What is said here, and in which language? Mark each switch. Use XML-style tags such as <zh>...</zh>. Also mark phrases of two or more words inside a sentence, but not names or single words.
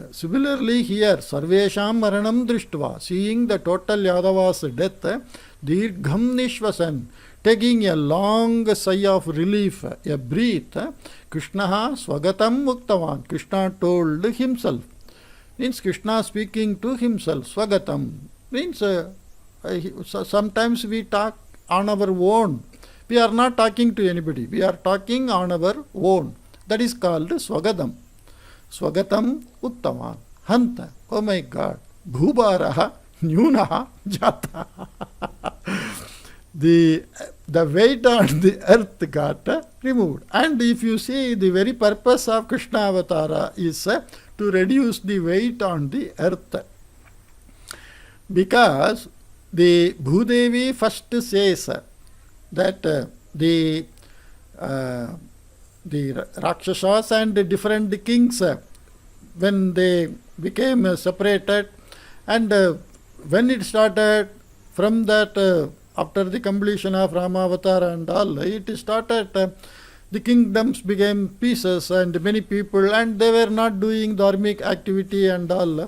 <en>Similarly here,</en> <sa>सर्वेषां मरणं दृष्ट्वा,</sa> <en>seeing the total Yadava's death,</en> <sa>दीर्घं निश्वसन्,</sa> <en>taking a long sigh of relief, a breath,</en> <sa>कृष्णः स्वगतम् मुक्तवान्,</sa> <en>Krishna told himself. Means Krishna speaking to himself, Swagatam. Means sometimes we talk on our own. We are not talking to anybody. We are talking on our own. That is called Swagatam.</en> <sa>स्वगतम् उत्तमम्.</sa> <en>Hanta. Oh my God.</en> <sa>भूभारः न्यूनः जातः.</sa> <en>The weight on the earth got removed. And if you see, the very purpose of Krishnavatara is to reduce the weight on the earth. Because the Bhudevi first says that the Rakshasas and the different kings, when they became separated, and when it started from that, after the completion of Ramavatara and all, it started, the kingdoms became pieces and many people, and they were not doing dharmic activity and all.</en>